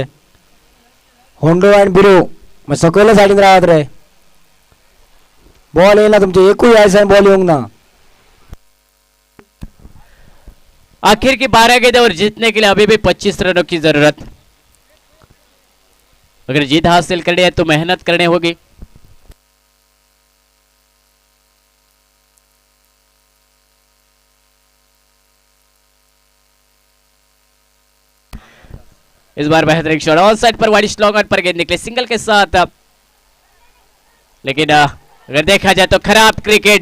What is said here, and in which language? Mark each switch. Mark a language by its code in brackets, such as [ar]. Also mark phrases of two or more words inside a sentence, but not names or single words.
[kok] होंडो आणि बिरू मातसो सकयल्या सायडीन राहत रे, बॉल येईना तुमचे, एकूय आयसान बॉल येऊंक ना। [hi] आखिर की 12 गेंदें और जीतने के लिए अभी भी 25 रनों की जरूरत। अगर जीत हासिल करनी है तो मेहनत करनी होगी। इस बार बेहतरीन शॉट ऑन साइड पर, वाइड लॉन्ग ऑन पर गेंद निकले सिंगल के साथ, लेकिन अगर देखा जाए तो खराब क्रिकेट।